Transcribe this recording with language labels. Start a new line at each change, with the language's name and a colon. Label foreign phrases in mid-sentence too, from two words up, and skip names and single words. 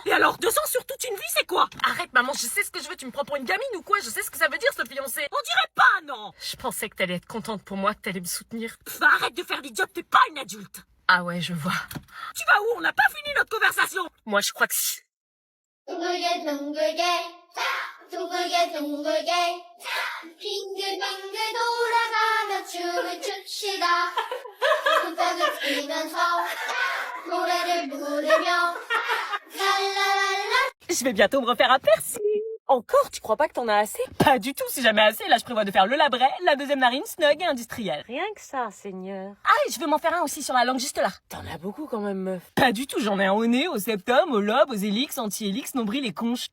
French: Et alors, 2 ans sur toute une vie, c'est quoi? Arrête, maman, je sais ce que je veux, tu me prends pour une gamine ou quoi? Je sais ce que ça veut dire, se fiancer. On dirait pas, non. Je pensais que t'allais être contente pour moi, que t'allais me soutenir. Arrête de faire l'idiote, t'es pas une adulte. Ah ouais, je vois. Tu vas où? On n'a pas fini notre conversation. Moi, je crois que si.
Korean: 둥글게 둥글게 둥글게 둥글게 빙글빙글 돌아가며 춤을 춥시다 손뼉을 치면서 노래를 부르며 랄라랄라.
French: Je vais bientôt me refaire un piercing. Encore? Tu crois pas que t'en as assez? Pas du tout, si jamais assez. Là, je prévois de faire le labret, la deuxième narine, snug et industrielle. Rien que ça, Seigneur. Ah, et je veux m'en faire un aussi sur la langue, juste là. T'en as beaucoup quand même, meuf. Pas du tout, j'en ai un au nez, au septum, au lobe, aux hélix, anti-hélix, nombril et conche.